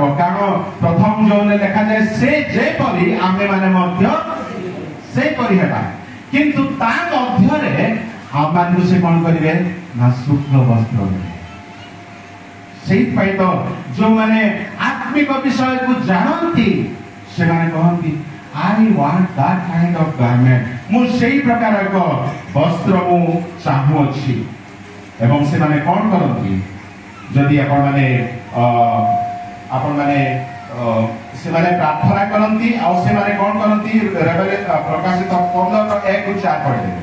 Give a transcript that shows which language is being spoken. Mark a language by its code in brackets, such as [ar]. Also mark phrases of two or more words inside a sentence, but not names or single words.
[or] କାରଣ ପ୍ରଥମ ଯୋଉରେ ଲେଖାଯାଏ ସେ ଯେପରି ଆମେ ମାନେ ମଧ୍ୟ ସେପରି ହେବା କିନ୍ତୁ ତା ମଧ୍ୟରେ ଆମମାନଙ୍କୁ ସେ କଣ କରିବେ ନା ଶୁକ୍ଳ ବସ୍ତ୍ର ଦେବେ। ସେଇଥିପାଇଁ ତ ଯୋଉମାନେ ଆତ୍ମିକ ବିଷୟକୁ ଜାଣନ୍ତି ସେମାନେ କହନ୍ତି [en] I want that kind of garment। [or] ମୁଁ ସେଇ ପ୍ରକାର ଏକ ବସ୍ତ୍ର ମୁଁ ଚାହୁଁଅଛି। ଏବଂ ସେମାନେ କଣ କରନ୍ତି ଯଦି ଆପଣମାନେ ସେମାନେ ପ୍ରାର୍ଥନା କରନ୍ତି ଆଉ ସେମାନେ କଣ କରନ୍ତି ପ୍ରକାଶିତ 15:1-4 ପଢିଦେବେ।